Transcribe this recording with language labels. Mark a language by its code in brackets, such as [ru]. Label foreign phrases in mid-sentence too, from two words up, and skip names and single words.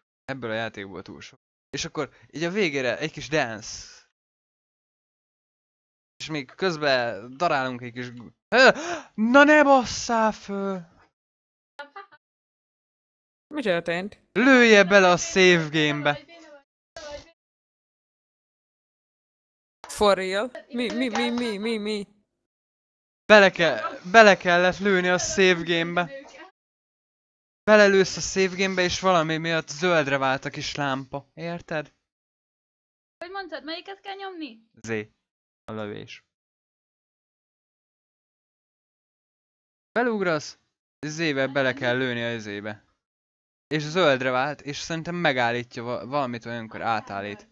[hu] Ebből a játékból túl sok. És akkor így a végére egy kis dance. És még közben darálunk egy kis... Na ne basszál föl! Mi történt? Lője bele a [en] save game- [hu] be! [en] For real? [hu] Mi? Bele kellett lőni a [en] save game- [hu] be. Belelősz a [en] save game- [hu] be, és valami miatt zöldre vált a kis lámpa. Érted? Hogy mondtad, melyiket kell nyomni? Z. A lövés. Belugrasz, Z-vel bele kell lőni a Z-be. És zöldre vált, és szerintem megállítja valamit, olyankor átállít.